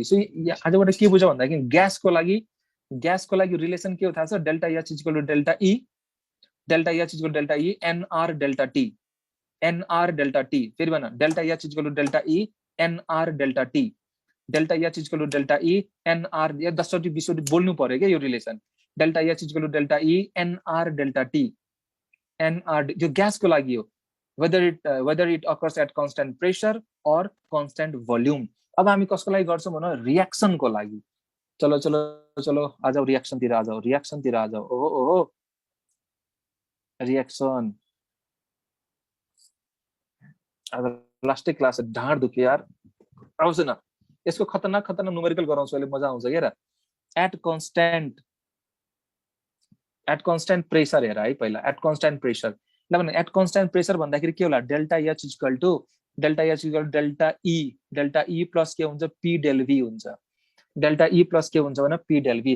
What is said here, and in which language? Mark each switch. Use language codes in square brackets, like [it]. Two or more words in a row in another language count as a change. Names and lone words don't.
[ne] सो आजबाट के बुझ भन्दाखेरि ग्यासको लागि रिलेसन के हो थाहा छ, [en] delta H equal to delta E, delta H equal to delta E nR delta T. nR delta T, [ne] फेरि भन [en] delta H is equal to delta E nR delta T, delta H is equal to delta E nR, 10 20 [ne] बोल्नु पर्यो के यो रिलेसन, [en] delta H is equal to delta E nR delta T, एनआर [ne] यो ग्यासको लागि हो, [en] whether it occurs at constant pressure or constant volume. [ne] अब हामी कसको लागि गर्छौं भने रियाक्सनको लागि। [hi] चलो चलो चलो आ जाओ रियाक्सन तिर, आ जाओ रियाक्सन तिर, आ जाओ। [ne] ओहो ओहो रियाक्सन, अब लास्टै क्लास ढाड दुख्यो यार, आउँछ न यसको खतरनाक खतरनाक न्युमेरिकल गराउँछु अहिले, मजा आउँछ के र। [en] at constant pressure [ne] हेर है पहिला, [en] at constant pressure [ne] ल भने [en] at constant pressure [ne] भन्दाखेरि के होला, [en] delta H is equal to delta E plus [ne] के हुन्छ [en] P del V [ne] हुन्छ, [en] delta E plus [ne] के हुन्छ भने [en] P del V.